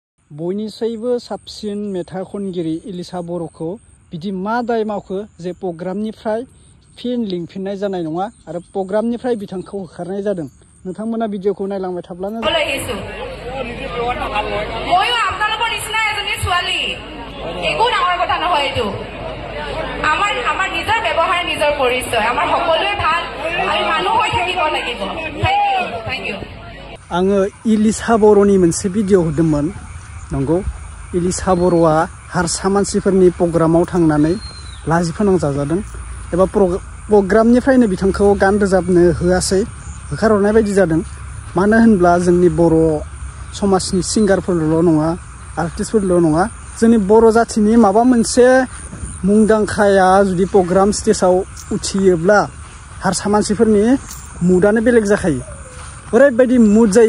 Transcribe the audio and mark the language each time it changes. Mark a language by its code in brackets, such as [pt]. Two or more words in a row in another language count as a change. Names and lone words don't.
[brx] बयनिख्रुइबो साबसिन मेथाइ खनगिरि इलिसा बर'खौ बिदि मा दाय मावखो जे प्रग्रामनिफ्राय फिन लिंफिननाय जानाय नङा आरो प्रग्रामनिफ्राय बिथांखौ होखारनाय जादों। नोंथांमोना भिडिअखौ नायलांबाय थाब्लानो [as] ময়ো আপোনালোকৰ নিচিনা এজনী ছোৱালী একো ডাঙৰ কথা নহয় এইটো আমাৰ নিজৰ ব্যৱহাৰ নিজৰ পৰিচয় আমাৰ সকলোৱে ভাল আমি মানুহ হৈ থাকিব লাগিব [en] thank you [brx] आङो इलिसा बर'नि मोनसे भिडिअ होदोंमोन नंगौ इलिसा बर'आ हारसा मानसिफोरनि प्रग्रामाव थांनानै लाजि फोनांजाजादों एबा प्रग्रामनिफ्रायनो बिथांखौ गान रोजाबनो होआसै होखारहरनाय बायदि जादों मानो होनब्ला जोंनि बर' समाजनि सिंगारफोरल' नङा आर्टिस्टफोरल' नङा जोंनि बर' जाथिनि माबा मोनसे मुंदांखाया जुदि प्रग्राम स्टेजआव उथियोब्ला हारसा मानसिफोरनि मुडानो बेलेग जाखायो ओरैबायदि मुड जायो